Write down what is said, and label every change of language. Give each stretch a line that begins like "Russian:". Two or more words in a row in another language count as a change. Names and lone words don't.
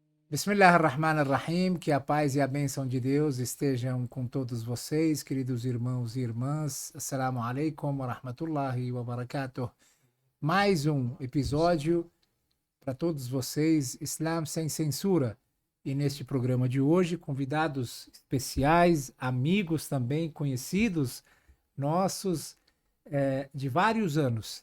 Arabic: بسم الله الرحمن الرحيم,
Portuguese: que a paz e a bênção de Deus estejam com todos vocês, queridos irmãos e irmãs.
Arabic: السلام عليكم ورحمة الله وبركاته.
Portuguese: Mais um episódio para todos vocês, Islam sem censura. E neste programa de hoje, convidados especiais, amigos também, conhecidos nossos de vários anos.